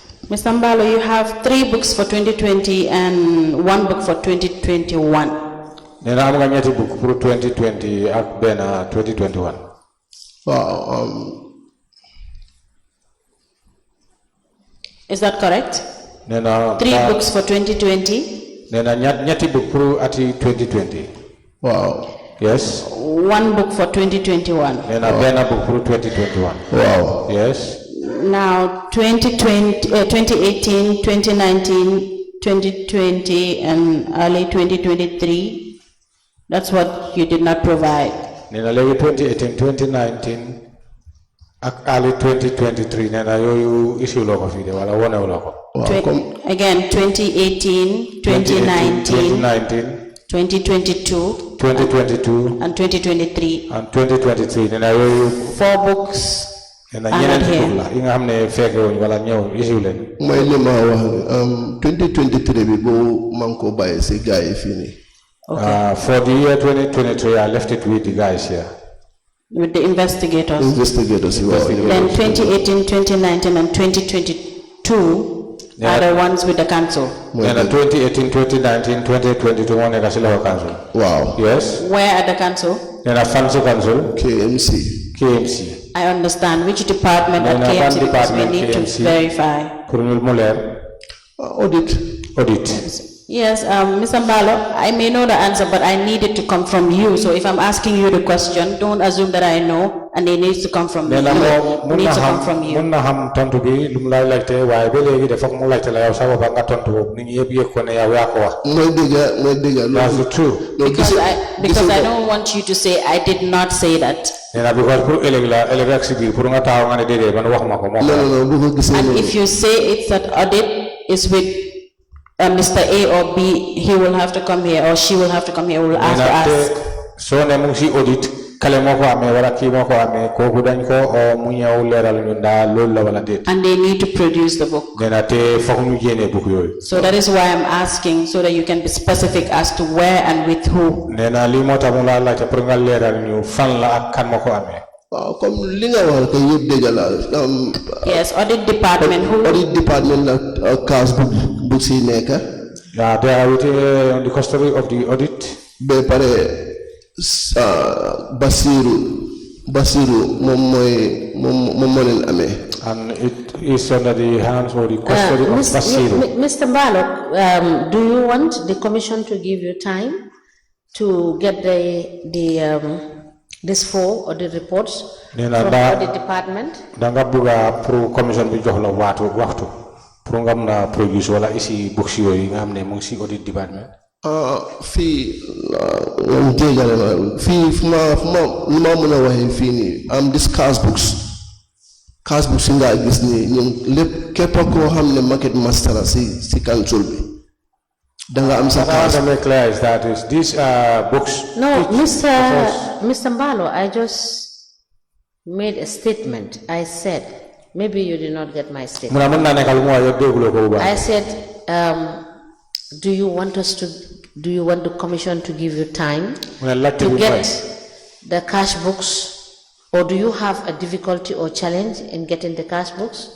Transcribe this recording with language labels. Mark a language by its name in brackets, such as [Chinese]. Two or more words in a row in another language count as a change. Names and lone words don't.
[English] Mr. Mbalo, you have 3 books for 2020 and 1 book for 2021. [Wolof] Nena am nga ñetti book pour 2020 ak ben 2021. [English] Is that correct? [Wolof] Nena [English] 3 books for 2020. [Wolof] Nena ñetti book pour ati 2020. Wow. [English] Yes. 1 book for 2021. [Wolof] Nena ben book pour 2021. Wow. [English] Yes. Now 2020, 2018, 2019, 2020 and early 2023, that's what you did not provide. [Wolof] Nena legi 2018, 2019 ak early 2023 nena yoyu issue loko fi de wala wona loko. [English] Again 2018, 2019, 2022, 2022 and 2023. [Wolof] and 2023 nena yoyu [English] 4 books [Wolof] nena [English] are not [Wolof] ñeneen [English] here. [Wolof] book la yi nga xamne fekke wuñ wala ñew issue len. Mooy li ma wax 2023 bi boo man ko bàyyi si gars yi fii nii. [English] For the year 2023 I left it with the guys here. With the investigators. Investigators. Wow. Then 2018, 2019, and 2022 are the ones with the council. [Wolof] Nena 2018, 2019, 2022 one nega sila council. Wow. [English] Yes. Where at the council? [Wolof] Nena fancy council. KMC. [English] I understand which department at [Wolof] Nena [English] KMC, because we department need KMC. to verify. Colonel Muller. Audit. Yes, Mr. Mbalo, I may know the answer, but I need it to come from you. So if I'm asking you the question, don't assume that I know, and it needs to come from me. [Wolof] Nena [English] It needs to come from you. [Wolof] Munna ham tontu bi lum lay laajte waaye ba léegi dafa mu laajte la yow sa bopp nga tontu boobu nit ñi yëpp yëg ko ne yow yaa ko wax. Mooy dëgg. [English] That's the truth. Because I don't want you to say I did not say that. [Wolof] Nena because pour ëllëg ak si biir pour nga taxaw nga ne déedéet man wax ma ko moo Non, bu ko gisee [English] And if you say it's that audit is with Mr. A or B, he will have to come here, or she will have to come here. We will ask to ask. [Wolof] So ne mu ngi si audit kale moo ko amee wala kii moo ko amee kooku dañ ko mu ñëw leeral ñu ndaa loolu la wala déet. [English] And they need to produce the book. [Wolof] Nena te foog ñu génnee book yooyu. [English] So that is why I'm asking, so that you can be specific as to where and with who. [Wolof] Nena lii moo tax mu la laajte pour nga leeral ñu fan la ak kan moo ko amee. Comme li nga wax kay yëpp dëgg la. [English] Yes, audit department. Who? Audit department [Wolof] la case bu si nekk. [English] Yeah, they are with the custody of the audit. [Wolof] Ba pare Basiru moom moo leen amee. [English] And it is under the hands or the custody of Basiru. Mr. Mbalo, do you want the commission to give you time to get this 4 audit reports from the audit department? [Wolof] Danga buga pro commission bi jox la waxtu pour nga mëna produce wala ici books yoy nga xamné mo ngi ci [English] audit department. [Wolof] Fii jéegale ma fii fu ma mën a waxee fii nii am dis [English] cash books [Wolof] yi nga gis nii ñun lépp képp koo xam ne market master la si council bi danga am sa cash. [English] What I clear is that is these books. No, Mr. Mbalo, I just made a statement. I said, maybe you did not get my statement. I said, do you want the commission to give you time to get the cash books, or do you have a difficulty or challenge in getting the cash books?